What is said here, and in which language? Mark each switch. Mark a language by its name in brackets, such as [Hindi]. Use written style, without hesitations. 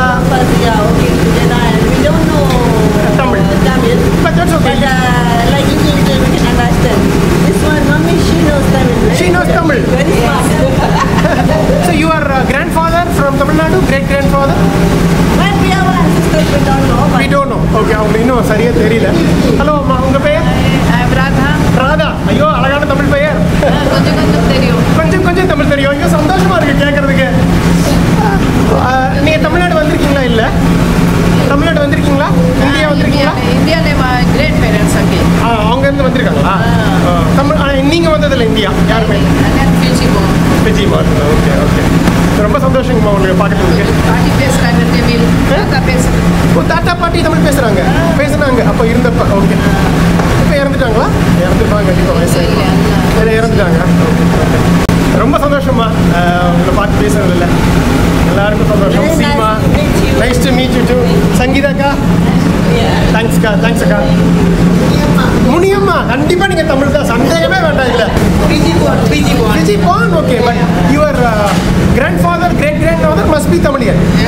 [English] But we are working together and we don't know Tamil. But that's okay. But like English, we can understand. This one, mommy, she knows Tamil. She knows Tamil. Very fast. So your grandfather from Tamil Nadu, great-grandfather? When we are one sisters, we don't know. We don't know. Okay, [Tamil] அவங்களுக்கு இன்னும் சரியா தெரியல. Hello அம்மா, உங்க பெயர்? Radha. Radha. ஐயோ, அழகான தமிழ் பெயர். கொஞ்சம் தெரியும். கொஞ்சம் தமிழ் தெரியும். ஐயோ, சந்தோஷமா இருக்கு கேட்கறதுக்கு. நீங்க தமிழ்நாடு வந்திருக்கீங்களா? இல்ல, தமிழ்நாடு வந்திருக்கீங்களா? இந்தியா வந்திருக்கீங்களா? இந்தியாலே கிரேட் பேரண்ட்ஸ் அங்கே. அவங்க இருந்து வந்திருக்காங்களா? தமிழ். நீங்க வந்ததில்ல இந்தியா யாருமே? Fiji mark. ஓகே ஓகே, ரொம்ப சந்தோஷங்கம்மா உங்களுக்கு பார்க்கறதுக்கு. பாட்டி பேசுறாங்க தமிழ். தாத்தா பேசுறாங்க. ஓ, தாத்தா பாட்டி தமிழ் பேசுனாங்க அப்போ இருந்தப்ப. ஓகே. இப்போ இறந்துட்டாங்களா? இறந்துருப்பாங்க கண்டிப்பாக, வயசு இறந்துட்டாங்க. ரொம்ப சந்தோஷமா உங்களை பார்த்து பேசுறதில்ல. எல்லாருக்கும் சந்தோஷம். Seema, [English] Nice to meet you too. [Tamil] சங்கீதாக்கா, தேங்க்ஸ்க்கா. Thanks அக்கா. முனியம்மா, கண்டிப்பாக நீங்கள் தமிழ் தான், சந்தேகமே வேண்டாம். [English] இல்லை, Fiji born, okay, but your grandfather, great-grandfather must be Tamilian.